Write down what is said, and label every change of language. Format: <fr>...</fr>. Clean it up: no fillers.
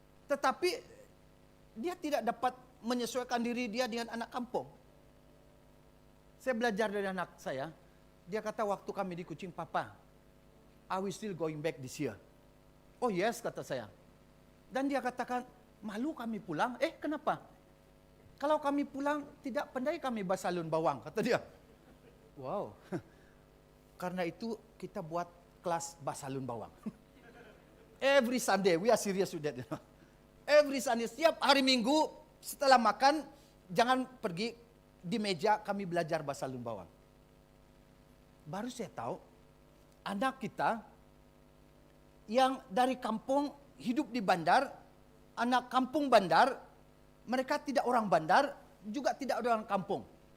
<ms>Tetapi dia tidak dapat menyesuaikan diri dia dengan anak kampung. Saya belajar dari anak saya. Dia kata waktu kami di Kuching,</ms> <en>Papa, are we still going back this year? Oh yes,</en> <ms>kata saya. Dan dia katakan, malu kami pulang. Kenapa? Kalau kami pulang, tidak pandai kami basalun bawang, kata dia. Wow. Karena itu kita buat kelas basalun bawang.</ms> <en>Every Sunday, we are serious with that. Every Sunday,</en> <ms>setiap hari Minggu, setelah makan, jangan pergi di meja, kami belajar basalun bawang. Baru saya tahu, anak kita yang dari kampung hidup di bandar, anak kampung bandar, mereka tidak orang bandar, juga tidak orang kampung.</ms>